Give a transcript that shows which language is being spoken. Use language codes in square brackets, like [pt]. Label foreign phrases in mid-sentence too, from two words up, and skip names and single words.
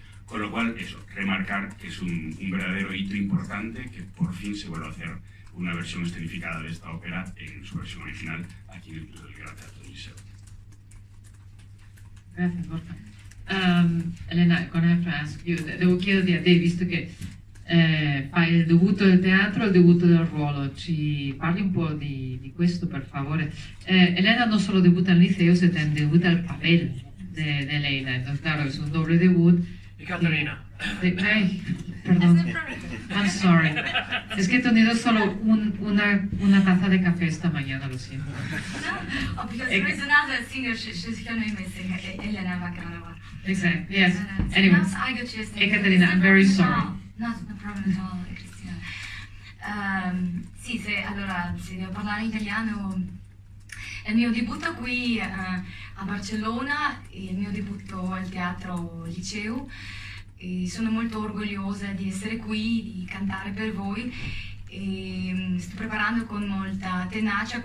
[es] Con lo cual, eso, remarcar que es un verdadero hito importante, que por fin se vuelve a hacer una versión escenificada de esta ópera en su versión original aquí en el Gran Teatro del Liceo. Gracias, Borja. [en] Elena, con you, [it] devo chiederti a te, visto che fai il debutto del teatro e il debutto del ruolo, ci parli un po' di questo, per favore. [es] Elena no solo debutta al Liceo, sino también debuta el papel de Elena, entonces claro, es un doble debut. Y Caterina. Ay, perdón. [en] I'm sorry. [es] Es que he tenido solo una taza de café esta mañana, lo siento. [en] No, because there is another singer, she's her name is Elena Vakanova. Exactly, yes. Anyway, Ekaterina, I'm very sorry. No problem at all, Cristina. [it] Sì, allora, se devo parlare in italiano, è il mio debutto qui a Barcellona, il mio debutto al Teatro Liceo. E sono molto orgogliosa di essere qui, di cantare per voi e sto preparando con molta tenacia